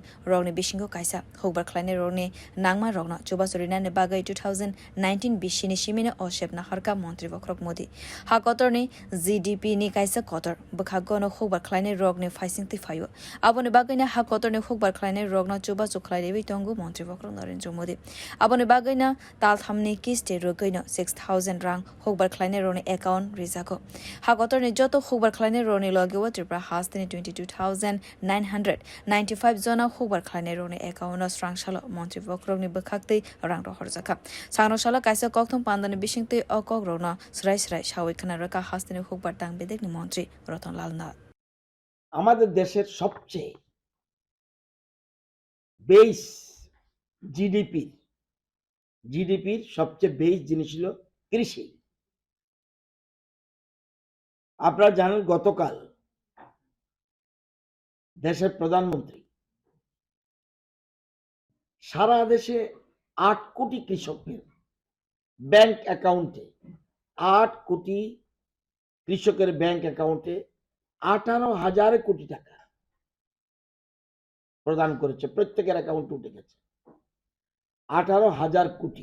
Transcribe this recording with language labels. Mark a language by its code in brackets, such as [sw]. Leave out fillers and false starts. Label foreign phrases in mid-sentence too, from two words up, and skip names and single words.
[trp] rokni bisingo kaisa hukbar khwlainai rokni nangma rokno chubasuri ne bagai 2019 bishini shimine oshep na harka Montri bokhorokno hakotorni GDP ni kaisa kotor bwkhaktwi hukbar khwlainai rokni faisingti phaio aboni bagina hakotorni hukbar khwlainai rokno chuba chuklairebi tongu Montri bokhorokno Narendra Modi aboni bagina talthamni kiste rogino 6,000 rang hukbar khwlainai rokni account rijako hakotorni joto hukbar khwlainai rokni logewa Tripura hasteni 22,995 jona hukbar khwlainai rokni account srangsalo Montri bokhorokni bwkhaktwi rang rohorjaka Sangrong salo kaisa kokthum panda ni bisingtwi kokrog srai srai khwnarikha hasteni hukbar tang bedekni Montri Ratan Lal Nath [bn] আমাদের দেশের সবচেয়ে বেস জিডিপির সবচেয়ে বেস জিনিস হলো কৃষি। আপনারা জানেন গতকাল দেশের প্রধানমন্ত্রী সারা দেশে 8 কোটি কৃষকের [en] bank accountে [bn] 8 কোটি কৃষকের [en] bank accountে [bn] 18,000 কোটি টাকা প্রদান করেছে, প্রত্যেকের অ্যাকাউন্টে উঠে গেছে 18,000 কোটি।